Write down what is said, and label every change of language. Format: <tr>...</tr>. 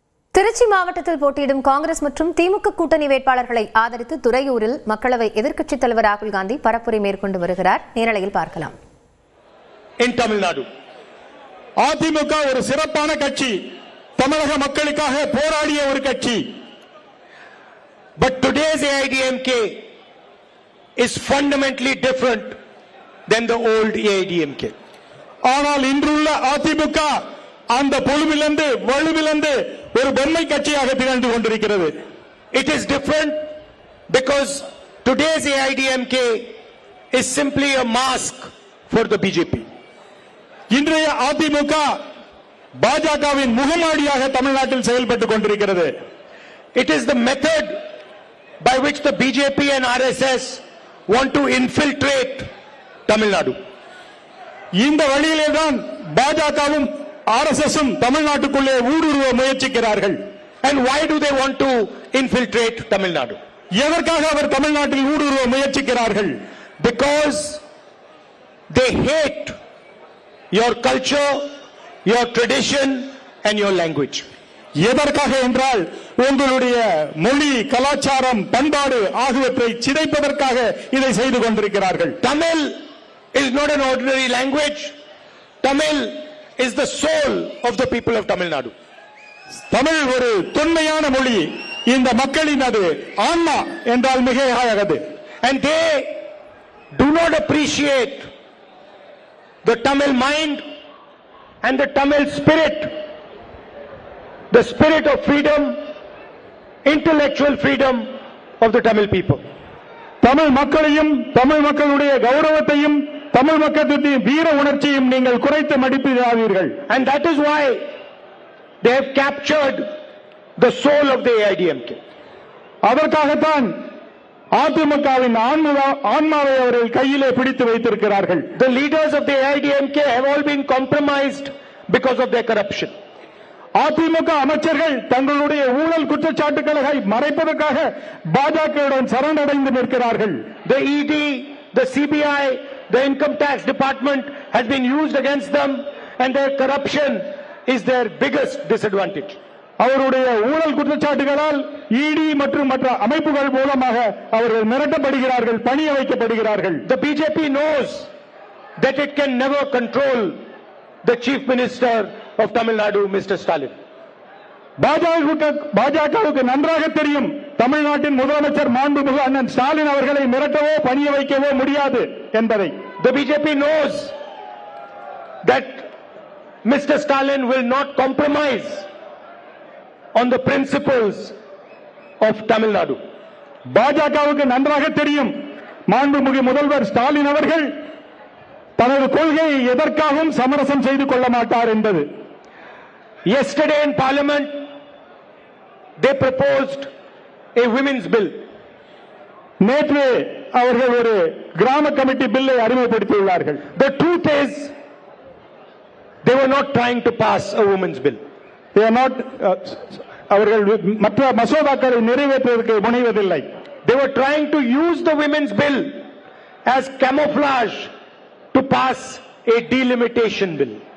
<ta>திருச்சி மாவட்டத்தில் போட்டியிடும் காங்கிரஸ் மற்றும் திமுக கூட்டணி வேட்பாளர்களை ஆதரித்து துறையூரில் மக்களவை எதிர்க்கட்சித் தலைவர் ராகுல் காந்தி பரப்புரை மேற்கொண்டு வருகிறார். நேரலையில் பார்க்கலாம். தமிழ்நாடு அதிமுக ஒரு சிறப்பான கட்சி, தமிழக மக்களுக்காக போராடிய ஒரு கட்சி.</ta> <en>But today's AIDMK is fundamentally different than the old AIDMK.</en> <ta>ஆனால் இன்றுள்ள அதிமுக அந்த பொழுவிலிருந்து வலுவிலிருந்து ஒரு பொம்மை கட்சியாக திகழ்ந்து கொண்டிருக்கிறது.</ta> <en>It is different because today's AIDMK is simply a mask for the BJP.</en> <ta>இன்றைய அதிமுக பாஜகவின் முகமாடியாக தமிழ்நாட்டில் செயல்பட்டுக் கொண்டிருக்கிறது.</ta> <en>It is the method by which the BJP and RSS want to infiltrate Tamil Nadu.</en> <ta>இந்த வழியிலே தான் பாஜகவும் RSSம் தமிழ்நாட்டுக்குள்ளே ஊடுருவ முயற்சிக்கிறார்கள்.</ta> <en>And why do they want to infiltrate Tamil Nadu?</en> <ta>எதற்காக அவர் தமிழ்நாட்டில் ஊடுருவ முயற்சிக்கிறார்கள்?</ta> <en>Because they hate your culture, your tradition and your language.</en> <ta>எதற்காக என்றால் உங்களுடைய மொழி, கலாச்சாரம், பண்பாடு ஆகியவற்றை சிதைப்பதற்காக இதை செய்து கொண்டிருக்கிறார்கள்.</ta> <en>Tamil is not an ordinary language. Tamil is the soul of the people of Tamil Nadu.</en> <ta>Tamil ஒரு தொன்மையான மொழி, இந்த மக்களின் அது ஆன்மா என்றால் மிகையாகாது.</ta> <en>And they do not appreciate the Tamil mind and the Tamil spirit, the spirit of freedom, intellectual freedom of the Tamil people.</en> <ta>Tamil மக்களையும் தமிழ் மக்களுடைய கௌரவத்தையும் தமிழ் மக்களுடைய வீர உணர்ச்சியும் நீங்கள் குறைத்து மதிப்பிடாதீர்கள்.</ta> <en>And that is why they have captured the soul of the AIDMK.</en> <ta>அதற்காகத்தான் அதிமுகவின் ஆன்மாவை அவர்கள் கையிலே பிடித்து வைத்திருக்கிறார்கள்.</ta> <en>The leaders of the AIDMK have all been compromised because of their corruption.</en> <ta>AIADMK அமைச்சர்கள் தங்களுடைய ஊழல் குற்றச்சாட்டுகளை மறைப்பதற்காக பாஜகவுடன் சரணடைந்து நிற்கிறார்கள்.</ta> <en>The ED, the CBI, the income tax department has been used against them and their corruption is their biggest disadvantage.</en> <ta>அவருடைய ஊழல் குற்றச்சாட்டுகளால் இடி மற்றும் மற்ற அமைப்புகள் மூலமாக அவர்கள் மிரட்டப்படுகிறார்கள், பணிய வைக்கப்படுகிறார்கள்.</ta> <en>The BJP knows that it can never control the chief minister of Tamil Nadu, Mr. Stalin.</en> <ta>பாஜகவுக்கு நன்றாக தெரியும் தமிழ்நாட்டின் முதலமைச்சர் மாண்புமிகு அண்ணன் ஸ்டாலின் அவர்களை மிரட்டவோ பணிய வைக்கவோ முடியாது என்பதை.</ta> <en>The BJP knows that Mr. Stalin will not compromise on the principles of Tamil Nadu.</en> <ta>பாஜகவுக்கு நன்றாக தெரியும் மாண்புமிகு முதல்வர் ஸ்டாலின் அவர்கள் தனது கொள்கையை எதற்காகவும் சமரசம் செய்து கொள்ள மாட்டார் என்பது.</ta> <en>Yesterday in Parliament they proposed a women's bill.</en> <ta>நேற்று அவர்கள் ஒரு கிராம கமிட்டி பில்லை அறிமுகப்படுத்தியுள்ளார்கள்.</ta> <en>The truth is they were not trying to pass a women's bill. They are not</en> <ta>அவர்கள் மற்ற மசோதாக்களை நிறைவேற்றுவதற்கு முனைவதில்லை.</ta> <en>They were trying to use the women's bill as camouflage to pass a delimitation bill.</en>